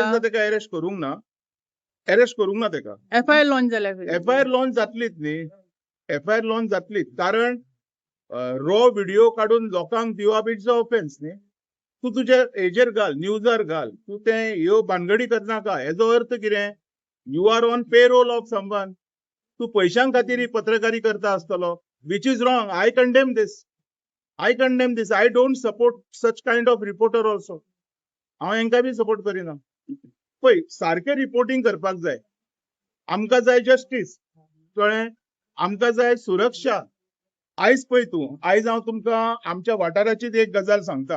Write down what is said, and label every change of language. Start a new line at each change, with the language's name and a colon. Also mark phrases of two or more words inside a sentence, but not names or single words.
Konkani: म्हाका दिसता तेका अरेस्ट करूंक ना तेका. FIR लॉन्च जाल्या FIR लॉन्च जातलीच न्ही. FIR लॉन्च जातलीच कारण रॉ व्हिडिओ काढून लोकांक दिवप
English: it's a offence
Konkani: न्ही. तूं तुज्या हेजेर घाल, न्यूजार घाल. तूं ते ह्यो भानगडी करनाका. हेजो अर्थ कितें?
English: You are on pay roll of someone.
Konkani: तूं पयशां खातीर ही पत्रकारी करता आसतलो.
English: Which is wrong. I condemn this. I don't support such kind of reporter also.
Konkani: हांव हेंकां बी सपोर्ट करिना. पळय सारकें रिपोर्टिंग करपाक जाय. आमकां जाय जस्टीस. कळ्ळें? आमकां जाय सुरक्षा. आयज पळय तूं, आयज हांव तुमकां आमच्या वाठाराचीच एक गजाल सांगता.